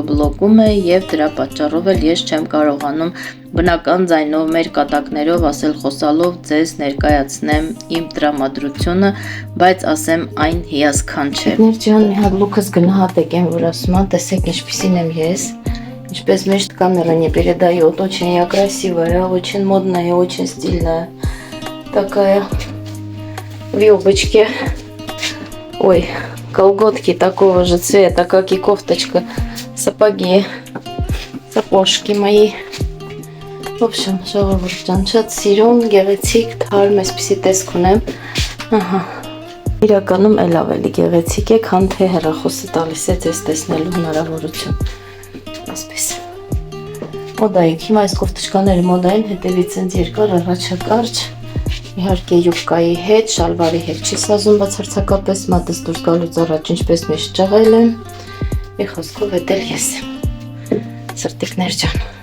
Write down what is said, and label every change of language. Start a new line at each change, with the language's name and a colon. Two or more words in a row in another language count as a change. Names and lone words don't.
Armenian: բլոկում է և դրա պատճառով էլ ես չեմ կարողանում բնական ձայնով մեր կատակներով ասել խոսալով ձեզ ներկայացնեմ իմ տրամադրությունը, բայց ասեմ այն հիասքանչ է։ Ջան, մի հատ լուքս գնահատեք եմ, որ ասում եմ, տեսեք ինչպիսին եմ ես, ինչպես միշտ
Russian: камера не передает, очень я красивая, очень модная, очень стильная, такая в юбочке, ой, колготки такого же цвета, как и кофточка, сапоги, сапожки мои. В общем,
Armenian: ժողովուրդ ջան, շատ սիրուն, գեղեցիկ, թարմ այսպիսի տեսք ունեմ։ Ահա։ Իրականում էլ ավելի գեղեցիկ է, քան թե հեռախոսը տալիս է ձեզ տեսնելու հնարավորություն։ Այսպես։ Մոդայիկ, հիմա այս կոֆտուշկաները մոդային, հետևից ինձ երկար, առաջը կարճ։ Իհարկե յուբկայի հետ, շալվարի հետ չի սազում բացարձակապես, մատս դուրս գալուց առաջ ինչպես միշտ ճղել եմ։ Մի խոսքով էդ էլ ես եմ։ Սրտիկներ ջան։